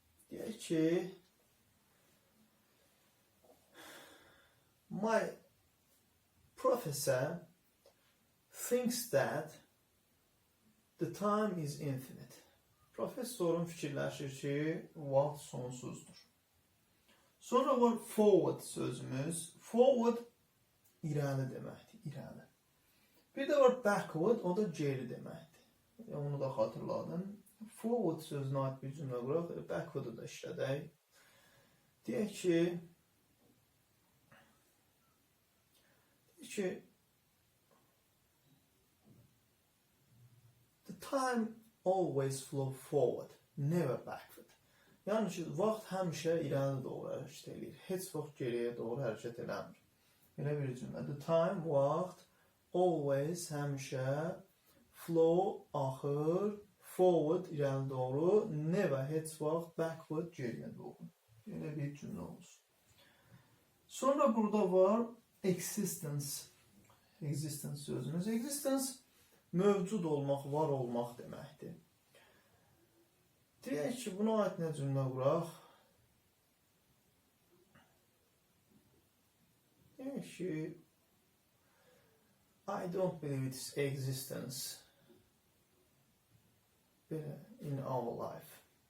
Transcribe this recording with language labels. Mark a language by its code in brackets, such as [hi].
[az] Deyək ki, [en] my professor thinks that the time is infinite. [az] Professorun fikirləşir ki, vaxt sonsuzdur. Sonra var forward sözümüz. Forward irəli deməkdir, irəli. Bir də var backward, o da geri deməkdir. Onu da xatırladım. Forward sözünə aid bir cümlə quraq, backward'ı da işlədək. Deyək ki, [en] the time always flow forward, never backward. [az] Yəni ki, vaxt həmişə irəli doğru hərəkət edir. Heç vaxt geriyə doğru hərəkət eləmir. Belə bir cümlə. The time, vaxt, always, həmişə, flow, axır, forward, irəli doğru, never, heç vaxt, backward, geriyə doğru. Belə bir cümlə olsun. Sonra burada var existence. Existence sözümüz. Existence mövcud olmaq, var olmaq deməkdir. Deyək ki, buna aid nə cümlə quraq? Deyək ki, [en] I don't believe its existence in our life.